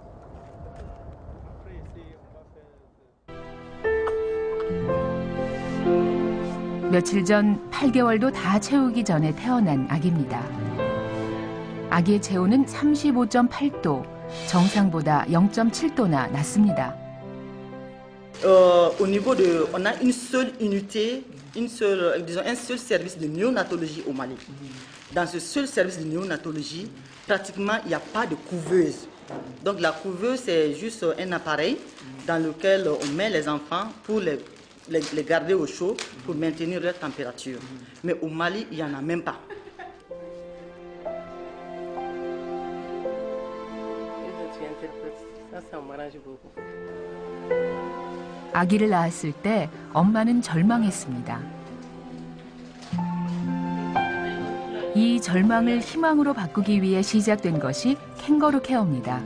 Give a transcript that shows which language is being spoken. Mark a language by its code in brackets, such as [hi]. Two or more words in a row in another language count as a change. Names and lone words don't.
[ko] 며칠 전 8개월도 다 채우기 전에 태어난 아기입니다. 아기의 체온은 35.8도, 정상보다 0.7도나 낮습니다. [fr] Au niveau de, on a une seule unité, un seul service de néonatologie au Mali. Dans ce seul service de néonatologie, pratiquement, il n'y a pas de couveuse. Donc la couveuse, c'est juste un appareil dans lequel on met les enfants pour les garder au chaud, pour maintenir leur température. Mais au Mali, il n'y en a même pas. [ko] 아기를 낳았을 때 엄마는 절망했습니다. 이 절망을 희망으로 바꾸기 위해 시작된 것이 캥거루 케어입니다.